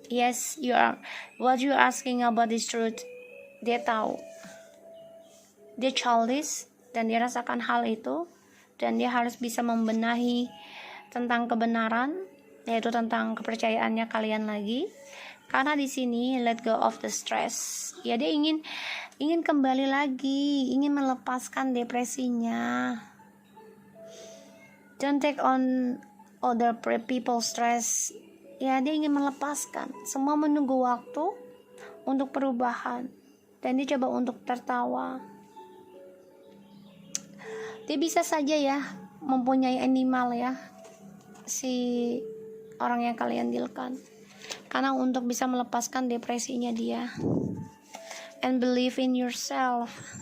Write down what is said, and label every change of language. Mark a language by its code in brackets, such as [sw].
[en] Yes, what you asking about is truth. [id] Dia tahu. Dia childish dan dia rasakan hal itu, dan dia harus bisa membenahi tentang kebenaran, yaitu tentang kepercayaannya kalian lagi. Karena di sini [en] let go of the stress. [id] Ya, dia ingin kembali lagi, ingin melepaskan depresinya. [en] Don't take on other people stress. [id] Ya, dia ingin melepaskan. Semua menunggu waktu untuk perubahan, dan dia coba untuk tertawa. Dia bisa saja ya mempunyai animal ya, si orang yang kalian dealkan, karena untuk bisa melepaskan depresinya dia. [en] And believe in yourself.